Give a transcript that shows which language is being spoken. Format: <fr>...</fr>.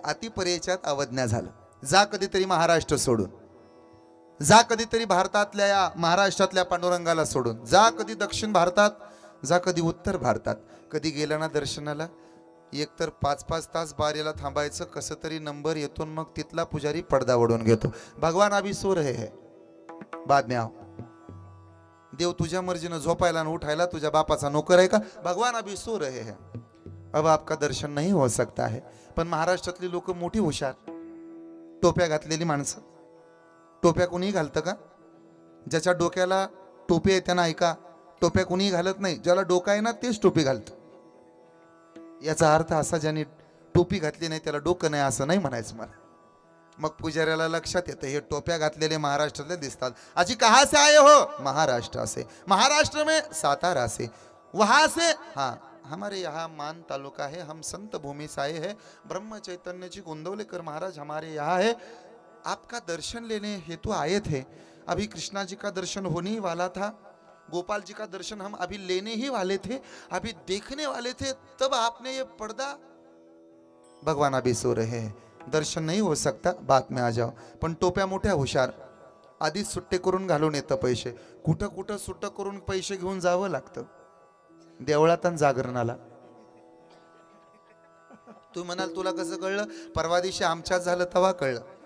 <mr>अतिपर्यायात अवज्ञा झालं. जा कधीतरी महाराष्ट्र सोडून, जा कधीतरी भारतातल्या या महाराष्ट्रातल्या पांडुरंगाला सोडून, जा कधी दक्षिण भारतात, जा कधी उत्तर भारतात. कधी गेला ना दर्शनाला, एकतर 5-5 तास बारीला थांबायचं, कसं तरी नंबर येतो, मग तिथला पुजारी पडदा ओढून घेतो.</mr> <hi>भगवान अभी सो रहे है, बाद में आओ.</hi> <mr>देव तुझ्या मर्जीनं झोपायला आणि उठायला तुझ्या बापाचा नोकर आहे का?</mr> <hi>भगवान अभी सो रहे हैं, अब आपका दर्शन नहीं हो सकता है.</hi> <mr>पण महाराष्ट्रातली लोक मोठी हुशार, टोप्या घातलेली माणसं. टोप्या कोणीही घालतं का? ज्याच्या डोक्याला टोपी आहे त्यांना ऐका, टोप्या कोणीही घालत नाही. ज्याला डोका आहे ना तेच टोपी घालतं. याचा अर्थ असा, ज्याने टोपी घातली नाही त्याला डोकं नाही असं नाही म्हणायचं मला. मग पुजाऱ्याला लक्षात येतं हे टोप्या घातलेले महाराष्ट्रातले दिसतात.</mr> <hi>अजी कहाँ से आए हो? महाराष्ट्र से. महाराष्ट्र में सातारा से. वहां से? हाँ, हमारे यहाँ मान तालुका है, हम संत भूमि से आए हैं. ब्रह्म चैतन्य जी गोंदवलेकर महाराज हमारे यहाँ है. आपका दर्शन लेने हेतु आए थे. अभी कृष्णा जी का दर्शन होने ही वाला था, गोपाल जी का दर्शन हम अभी लेने ही वाले थे, अभी देखने वाले थे, तब आपने ये पर्दा. भगवान अभी सो रहे हैं, दर्शन नहीं हो सकता, बाद में आ जाओ.</hi> <mr>पण टोप्या मोठ्या हुशार, आधीच सुट्टे करून घालून येतं पैसे. कुठं कुठं सुट्ट करून पैसे घेऊन जावं लागतं देवळात आणि जागरणाला. तू म्हणाल तुला कसं कळलं? परवा दिवशी आमच्यात झालं तेव्हा कळलं.</mr>